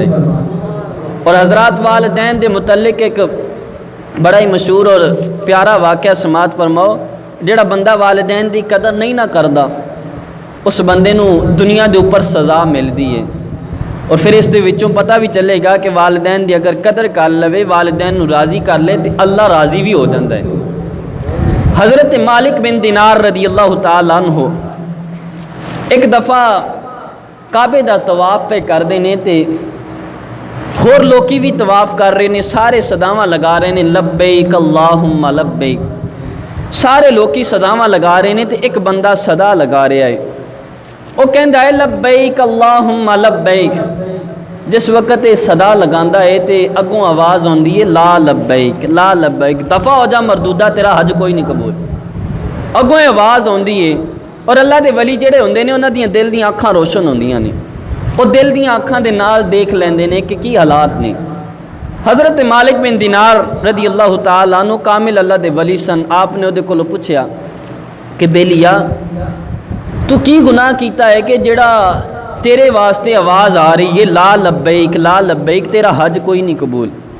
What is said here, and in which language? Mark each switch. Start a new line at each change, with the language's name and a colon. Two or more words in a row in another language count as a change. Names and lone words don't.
Punjabi: اور حضرات والدین دے متعلق ایک بڑا ہی مشہور اور پیارا واقعہ سماعت فرماؤ، جڑا بندہ والدین دی قدر نہیں نہ کردا اس بندے نو دنیا دے اوپر سزا ملدی ہے، اور پھر اس دے وچوں پتہ بھی چلے گا کہ والدین دی اگر قدر کر لوے، والدین نو راضی کر لے تو اللہ راضی بھی ہو جاتا ہے۔ حضرت مالک بن دینار
Arabic: رضی اللہ تعالیٰ عنہ
Punjabi: ایک دفعہ کعبے دا طواف پہ کر دینے تے ہور لوکی بھی طواف کر رہے نے، سارے صداواں لگا رہے نے
Arabic: لبیک اللہم لبیک،
Punjabi: سارے لوکی صداواں لگا رہے نے تے ایک بندہ صدا لگا رہا ہے، وہ کہندا ہے
Arabic: لبیک اللہم لبیک۔
Punjabi: جس وقت یہ صدا لگاندا ہے تے اگوں آواز ہوندی ہے
Arabic: لا لبیک لا لبیک،
Punjabi: دفع ہو جا مردودہ تیرا حج کوئی نہیں قبول، اگوں آواز ہوندی ہے۔ اور اللہ دے ولی جڑے ہوندے نے انہاں دیاں دل دیاں اکھاں روشن ہوندیاں نے، وہ دل دیاں اکھاں دے نال دیکھ لیندے نے کہ کی حالات نے۔ حضرت مالک بن دینار
Arabic: رضی اللہ تعالیٰ عنہ
Punjabi: کامل اللہ دے ولی سن، آپ نے وہ کولوں پوچھیا کہ بیلیا تو کی گناہ کیتا ہے کہ جڑا تیرے واسطے آواز آ رہی ہے
Arabic: لا لبیک لا لبیک،
Punjabi: تیرا حج کوئی نہیں قبول؟